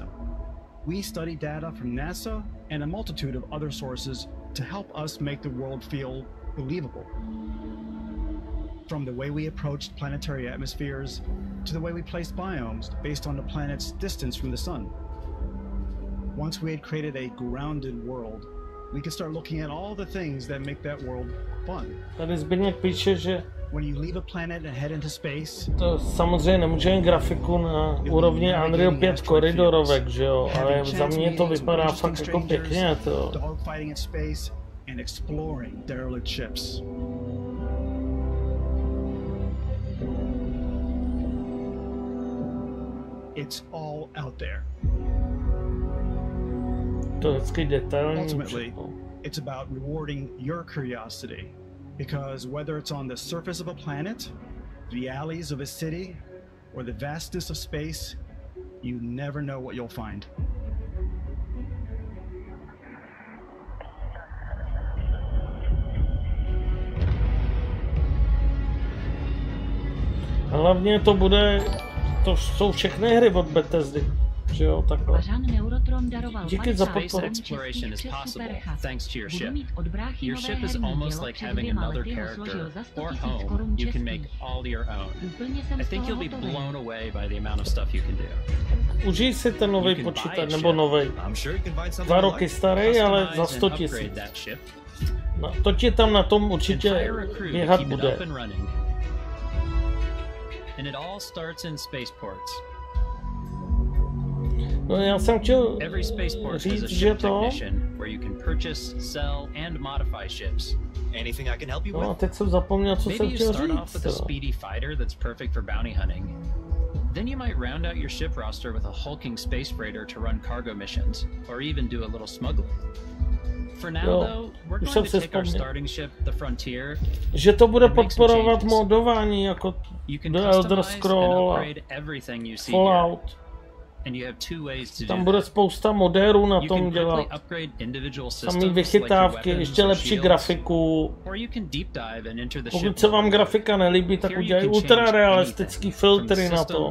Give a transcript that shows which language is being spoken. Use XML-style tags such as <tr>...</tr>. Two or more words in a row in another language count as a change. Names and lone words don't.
<en>We studied data from NASA and a multitude of other sources to help us make the world feel believable. From the way we approached planetary atmospheres to the way we placed biomes based on the planet's distance from the sun. Once we had created a grounded world, we could start looking at all the things that make that world fun.</en> <cs>Tady Zbyněk píše, že</cs> <en>when you leave a planet and head into space,</en> <cs>to samozřejmě nemůže jen grafiku na úrovni Unreal 5 koridorovek, že jo, ale za mě to vypadá fakt jako pěkně, to.</cs> <en>Dogfighting in space and exploring derelict ships. It's all out there.</en> <cs>To hezky detailní.</cs> <en>Ultimately, it's about rewarding your curiosity. Because whether it's on the surface of a planet, the alleys of a city, or the vastness of space, you never know what you'll find.</en> <cs>Hlavně to bude, to jsou všechny hry od Bethesdy, že jo, takhle. Díky za podporu.</cs> <en>Exploration is possible thanks to your ship. Your ship is almost like having another character or home you can make all your own. I think you'll be blown away by the amount of stuff you can do.</en> <cs>Užij si ten nový počítač, nebo novej. 2 roky starý, ale za 100 000. No, to ti tam na tom určitě běhat bude.</cs> <en>And it all starts in spaceports.</en> <cs>No, já jsem chtěl</cs> <en>Every spaceport</en> <cs>říct,</cs> <en>has a</en> <cs>že</cs> <en>ship</en> <cs>to...</cs> <en>technician where you can purchase, sell, and modify ships. Anything I can help you with?</en> <cs>No, teď jsem zapomněl, co jsem</cs> <en>Maybe you</en> <cs>chtěl</cs> <en>start off</en> <cs>říct.</cs> <en>with a speedy fighter that's perfect for bounty hunting. Then you might round out your ship roster with a hulking space freighter to run cargo missions, or even do a little smuggling. For now, though, we're going to take our starting ship, the Frontier.</en> <cs>Že to bude podporovat modování, jako The Elder Scroll a Fallout. Tam bude spousta modérů na tom dělat. Samý vychytávky, ještě lepší grafiku. Pokud se vám grafika nelíbí, tak udělají ultra realistický filtry na to.</cs>